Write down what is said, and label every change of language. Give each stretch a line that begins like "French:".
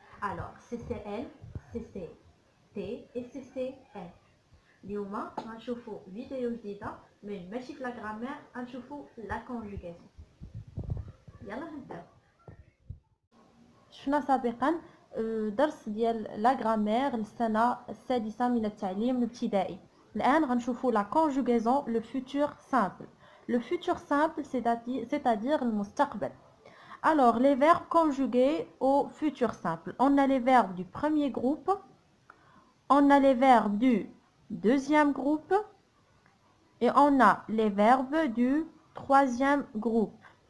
Arabic: الوغ CCL CCT et CCL. اليوم غنشوفوا فيديو جديده من ماشي في لا غرامير، غنشوفوا لا كونجوغاسيون. يلا نبداو. شفنا سابقا درس ديال لا غرامير للسنه السادسه من التعليم الابتدائي. الان غنشوفوا لا كونجوغاسيون لو فوتور سامبل. لو فوتور سامبل
French: c'est-à-dire
Arabic: المستقبل.
French: Alors les verbes conjugués au futur simple, on a les verbes du premier groupe, on a les verbes du deuxième groupe et on a les verbes du troisième groupe.